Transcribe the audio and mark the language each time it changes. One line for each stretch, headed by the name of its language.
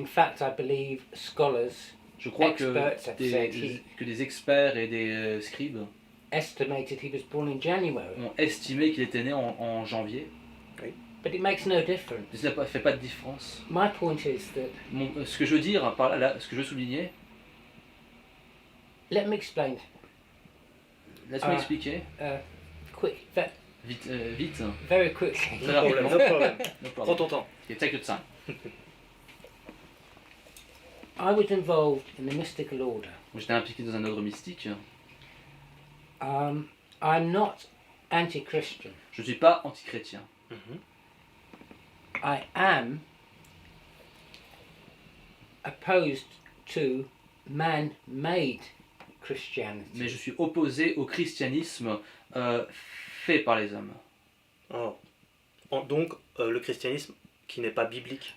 English: In fact, I believe scholars
French: Je crois que
English: Experts have said
French: que des experts et des scribes
English: estimated he was born in January,
French: ont estimé qu'il était né en janvier.
English: but it makes no difference.
French: Mais ça ne fait pas de différence.
English: My point is that,
French: Ce que je veux dire par là, ce que je veux souligner,
English: let me explain
French: laisse-moi expliquer
English: quick,
French: vite.
English: very quickly.
French: Très
English: No problem, no problem. No
French: Prends
English: problem.
French: ton temps.
English: Okay, take your time. I was involved in the mystical order.
French: J'étais impliqué dans un ordre mystique.
English: I'm not anti-Christian.
French: Je ne suis pas antichrétien.
English: I am opposed to man-made Christianity.
French: Mais je suis opposé au christianisme fait par les hommes. Oh. Donc, le christianisme qui n'est pas biblique.